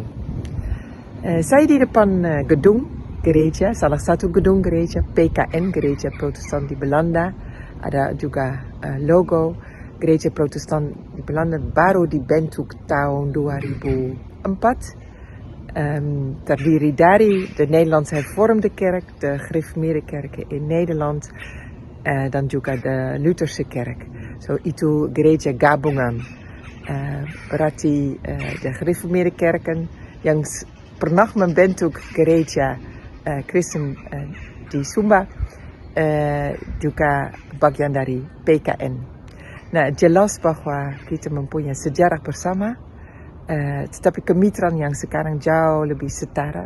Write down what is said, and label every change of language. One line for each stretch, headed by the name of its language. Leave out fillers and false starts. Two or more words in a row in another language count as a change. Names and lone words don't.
Indonesian: Saya di depan gedung gereja, salah satu gedung gereja PKN, Gereja Protestan di Belanda. Ada juga logo Gereja Protestan di Belanda, baru dibentuk tahun 2004. Terdiri dari de Nederlandse Hervormde Kerk, de Gereformeerde Kerken in Nederland, dan juga de Lutherse Kerk. So itu gereja gabungan. Berarti de Gereformeerde Kerken yang pernah membentuk gereja Kristen di Sumba juga bagian dari PKN. Nah, jelas bahwa kita mempunyai sejarah bersama, tetapi kemitraan yang sekarang jauh lebih setara.